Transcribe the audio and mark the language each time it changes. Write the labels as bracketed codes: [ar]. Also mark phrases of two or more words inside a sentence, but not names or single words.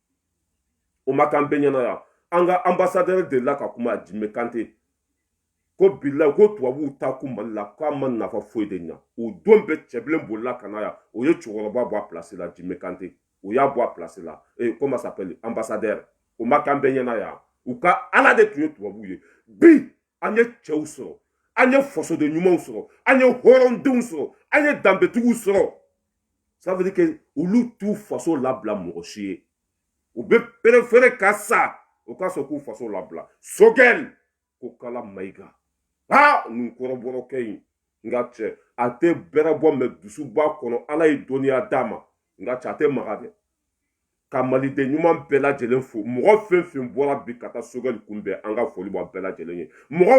[bm] o ma k'an bɛɛ ɲɛna yan an ka ambassadeur delila ka kuma Jime Kante ko bilahi ko tubabuw ta kun Mali la k'a ma nafa foyi de ɲa o don bɛɛ cɛbilen bolila ka na yan o ye cɛkɔrɔba bɔ a place la Jime Kante o y'a bɔ a place la [fr] comment ça s'appelle [bm] ambassadeur o ma k'an bɛɛ ɲɛna yan u ka ala de tun ye tubabuw ye bi an ye cɛw sɔrɔ an ye fasoden ɲumanw sɔrɔ an ye hɔrɔndenw sɔrɔ an ye danbetigiw sɔrɔ [fr] ça veut dire que [bm] olu t'u faso labila mɔgɔ si ye u bɛ préférer ka sa o ka sɔn k'u faso labila Sogɛli ko kala Mayiga nin kɔrɔbɔrɔkɛ in nka cɛ a tɛ bɛrɛ bɔ mɛ dusu b'a kɔnɔ ala ye dɔnniya d'a ma nka cɛ a tɛ maga dɛ ka maliden ɲuman bɛɛ lajɛlen fo mɔgɔ fɛn fɛn bɔra bi ka taa Sogɛli kunbɛn an ka foli b'a bɛɛ lajɛlen ye mɔgɔ